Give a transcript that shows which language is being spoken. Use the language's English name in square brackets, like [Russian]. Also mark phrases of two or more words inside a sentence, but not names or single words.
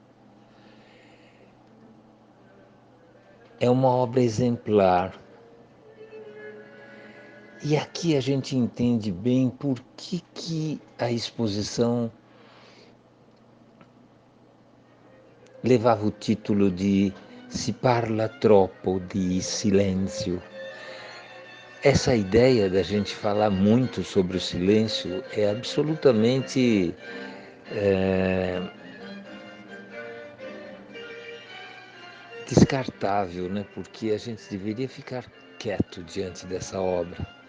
[Portuguese] É uma obra exemplar. E aqui a gente entende bem por que a exposição levava o título de Si parla troppo di silenzio. Essa ideia da gente falar muito sobre o silêncio é absolutamente descartável, né? Porque a gente deveria ficar quieto diante dessa obra.